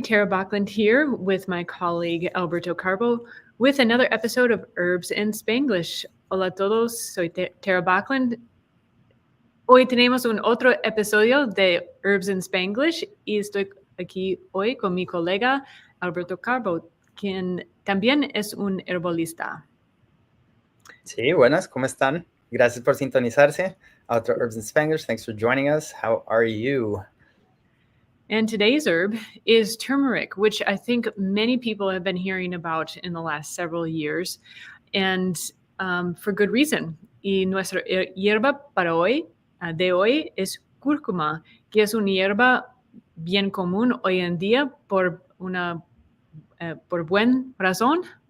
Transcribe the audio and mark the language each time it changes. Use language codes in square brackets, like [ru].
[en] Tara Bachland here with my colleague Alberto Carbo with another episode of Herbs in Spanglish. [es] Hola a todos, soy Tara Bachland. Hoy tenemos un otro episodio de Herbs in Spanglish y estoy aquí hoy con mi colega Alberto Carbo, quien también es un herbolista. Sí, buenas, ¿cómo están? Gracias por sintonizarse a otro Herbs in Spanglish. [en] Thanks for joining us. How are you? And today's herb is turmeric, which I think many people have been hearing about in the last several years, and for good reason. [es] Y nuestra hierba para hoy, de hoy, es cúrcuma, que es una hierba bien común hoy en día por buena razón.